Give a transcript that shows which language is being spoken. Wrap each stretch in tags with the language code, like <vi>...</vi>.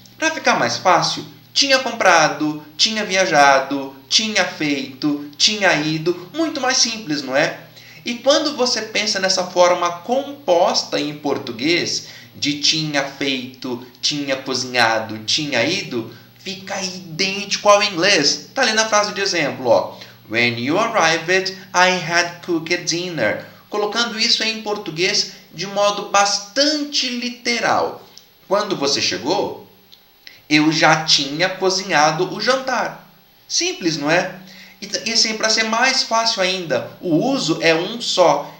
<pt>Para ficar mais fácil, tinha comprado, tinha viajado, tinha feito, tinha ido. Muito mais simples, não é? E quando você pensa nessa forma composta em português, de tinha feito, tinha cozinhado, tinha ido, fica idêntico ao inglês. Está ali na frase de exemplo, ó.</pt> <en>When you arrived, I had cooked dinner.</en> <pt>Colocando isso em português de modo bastante literal. Quando você chegou, eu já tinha cozinhado o jantar. Simples, não é? E assim, para ser mais fácil ainda, o uso é um só.</pt>